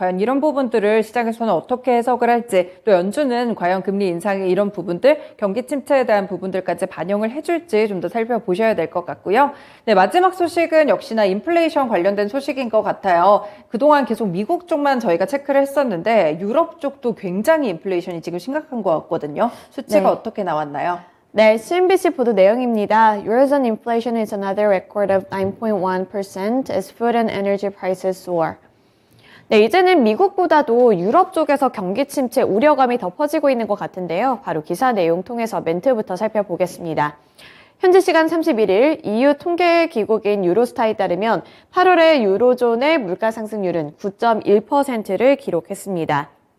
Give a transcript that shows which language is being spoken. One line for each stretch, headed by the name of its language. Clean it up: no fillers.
Korean: 과연 이런 부분들을 시장에서는 어떻게 해석을 할지, 또 연준은 과연 금리 인상의 이런 부분들, 경기 침체에 대한 부분들까지 반영을 해줄지 좀 더 살펴보셔야 될 것 같고요. 네, 마지막 소식은 역시나 인플레이션 관련된 소식인 것 같아요. 그동안 계속 미국 쪽만 저희가 체크를 했었는데 유럽 쪽도 굉장히 인플레이션이 지금 심각한 것 같거든요. 수치가 어떻게 나왔나요? 네, CNBC 보도 내용입니다.
English: Eurozone inflation is another record of 9.1% as food and energy prices soar.
Korean: 네, 이제는 미국보다도 유럽 쪽에서 경기 침체 우려감이 더 퍼지고 있는 것 같은데요. 바로 기사 내용 통해서 멘트부터 살펴보겠습니다. 현지 시간 31일 EU 통계기구인 유로스타에 따르면 8월의 유로존의 물가 상승률은 9.1%를 기록했습니다.